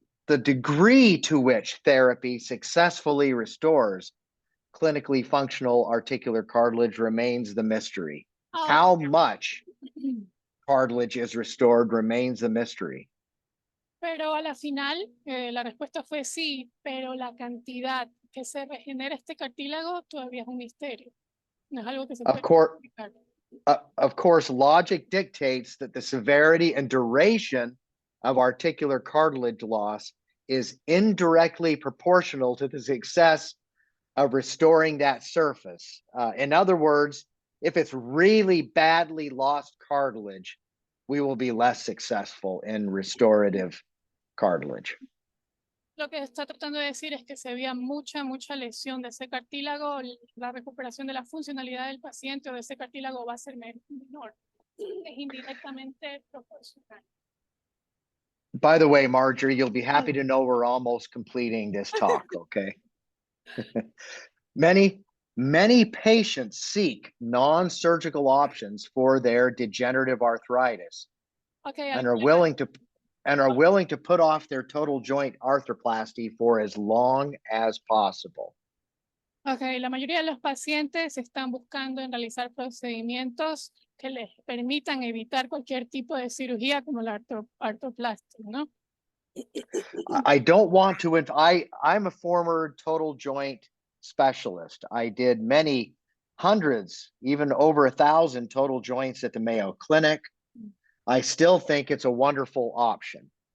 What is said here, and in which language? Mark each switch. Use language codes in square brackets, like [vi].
[en] the degree to which therapy successfully restores clinically functional articular cartilage remains the mystery. How much cartilage is restored remains the mystery. [es] Pero a la final, la respuesta fue sí, pero la cantidad que se regenera este cartílago todavía es un misterio. No es algo que se [en] Of [es] puede [en] course, [es] explicar. [en] of course, logic dictates that the severity and duration of articular cartilage loss is indirectly proportional to the success of restoring that surface. In other words, if it's really badly lost cartilage, we will be less successful in restorative cartilage. [es] Lo que está tratando de decir es que se había mucha lesión de ese cartílago, la recuperación de la funcionalidad del paciente o de ese cartílago va a ser menor. Es indirectamente proporcional. [en] By the way, Marjorie, you'll be happy to know we're almost completing this talk, okay? Many patients seek non-surgical options for their degenerative arthritis Okay, and are willing to put off their total joint arthroplasty for as long as possible. [es] Okay, la mayoría de los pacientes están buscando en realizar procedimientos que les permitan evitar cualquier tipo de cirugía como la artroplastia, ¿no? [en] I don't want to, I'm a former total joint specialist. I did many hundreds, even over 1,000 total joints at the Mayo Clinic. I still think it's a wonderful option.